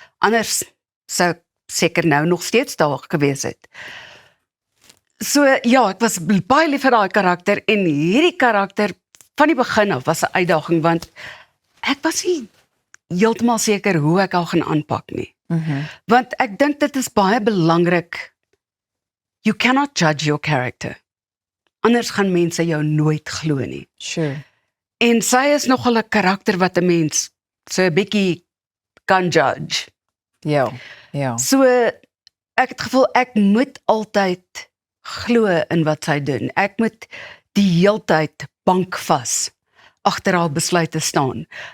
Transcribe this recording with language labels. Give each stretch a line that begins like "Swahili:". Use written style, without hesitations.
Afrikaans: Anders sou ek seker nou nog steeds daar gewees het. So ja, ek was baie lief vir daai karakter en hierdie karakter van die begin af was 'n uitdaging want ek was nie heeltemal seker hoe ek haar gaan aanpak nie. Want ek dink dit is baie belangrik.
English: You cannot judge your character.
Afrikaans: Anders gaan mense jou nooit glo nie.
English: Sure.
Afrikaans: En sy is nogal 'n karakter wat 'n mens so 'n bietjie kan judge. Ja. So ek het gevoel ek moet altyd glo in wat sy doen. Ek moet die heeltyd bankvas agter haar besluite staan.